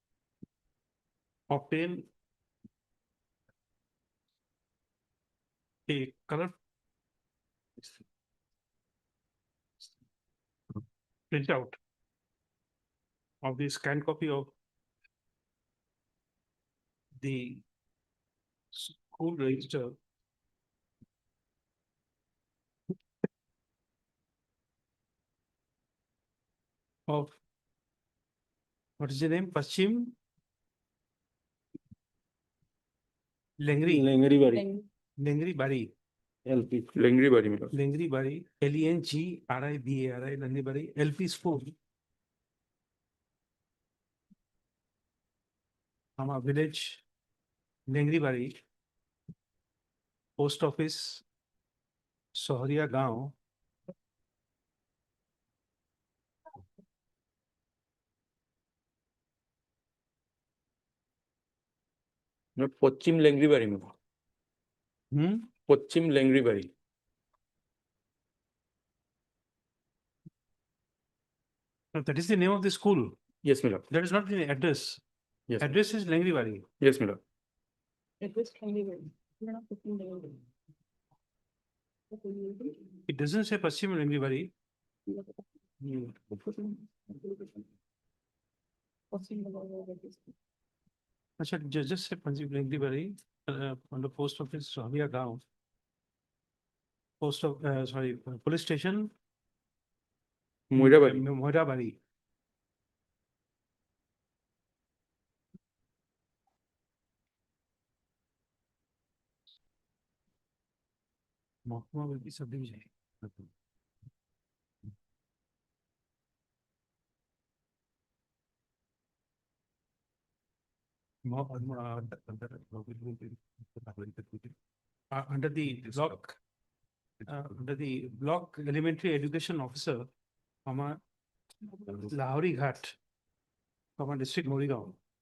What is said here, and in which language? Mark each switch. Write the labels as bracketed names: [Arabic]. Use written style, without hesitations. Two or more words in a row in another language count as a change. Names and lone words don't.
[English] obtain a color printout of the scanned copy of the school register of, what is the name? Paschim Lengri. Lengri Bari. LP. Lengri Bari. Lengri Bari. LENGRIBARI. Lengri Bari. LP school. Our village, Lengri Bari. Post office, Sohriya Gaon. Pochim Lengri Bari. Pochim Lengri Bari. That is the name of the school. Yes, Mila. That is not the address. Yes. Address is Lengri Bari. Yes, Mila. It was Lengri Bari. You're not putting Lengri Bari. It doesn't say Paschim Rangbari. Achha, just say Paschim Rangbari, on the post office, Rabia Gaon. Post of, sorry, police station. Moirabari. Moirabari. Mahkama will be subdivision. Under the block elementary education officer, Lahori Ghat, district Morigaon.